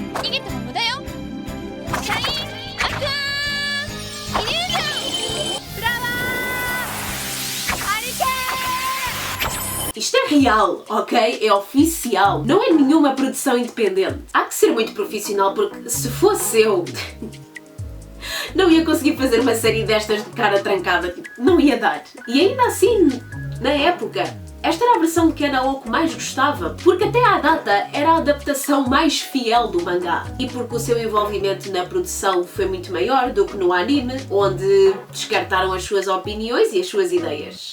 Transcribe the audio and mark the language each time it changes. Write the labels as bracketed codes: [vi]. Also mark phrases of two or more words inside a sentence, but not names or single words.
[ja] ゲットも無駄よ。シャインアクアーンイリュージョンフラワーハリケーン。 [pt] Isto é real, ok? É oficial. Não é nenhuma produção independente. Há que ser muito profissional porque se fosse eu... não ia conseguir fazer uma série destas de cara trancada. Tipo, não ia dar. E ainda assim, na época, esta era a versão que a Naoko mais gostava, porque até à data era a adaptação mais fiel do mangá e porque o seu envolvimento na produção foi muito maior do que no anime, onde descartaram as suas opiniões e as suas ideias.